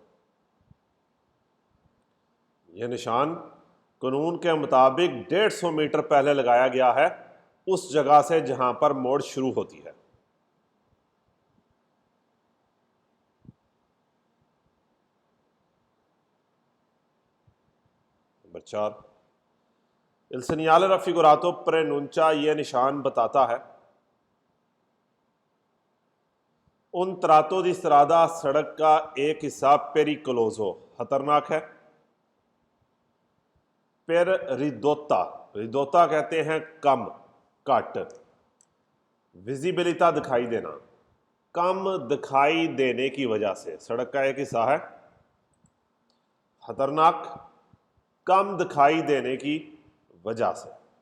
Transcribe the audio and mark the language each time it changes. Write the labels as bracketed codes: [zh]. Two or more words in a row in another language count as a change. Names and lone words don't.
[hi] यह निशान कानून के मुताबिक 150 मीटर पहले लगाया गया है उस जगह से जहां पर मोड़ शुरू होती है। नंबर 4, [it] il segnale raffigurato preannuncia [hi] यह निशान बताता है [it] un tratto di strada [hi] सड़क का एक हिस्सा पेरिकलोजो खतरनाक है, [it] per ridotta, [hi] रिदोता कहते हैं कम, कट, विजिबिलिटा दिखाई देना, कम दिखाई देने की वजह से सड़क का एक हिस्सा है खतरनाक, कम दिखाई देने की वजह से।